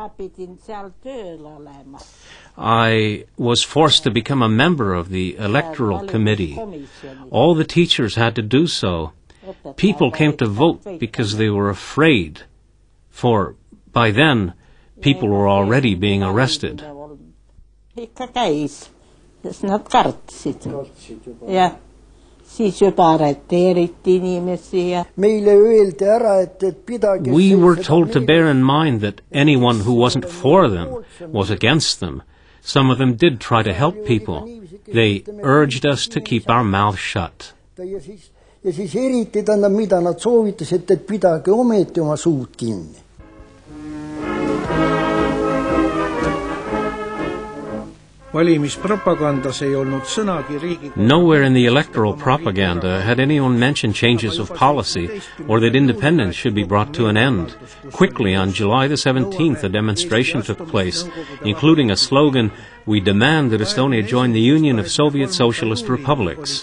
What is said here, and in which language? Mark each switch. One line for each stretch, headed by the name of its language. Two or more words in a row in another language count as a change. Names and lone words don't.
English: I was forced to become a member of the electoral committee. All the teachers had to do so. People came to vote because they were afraid, for by then people were already being arrested.
Estonian: Nad kartsid. Jah. Siis juba arreteeriti inimesi.
English: We were told to bear in mind that anyone who wasn't for them was against them. Some of them did try to help people. They urged us to keep our mouths shut.
Estonian: Ja siis eriti tähendab, mida nad soovitasid, et pidage ometi oma suud kinni.
English: Nowhere in the electoral propaganda had anyone mentioned changes of policy or that independence should be brought to an end. Quickly, on July the 17th, a demonstration took place, including a slogan, "We demand that Estonia join the Union of Soviet Socialist Republics."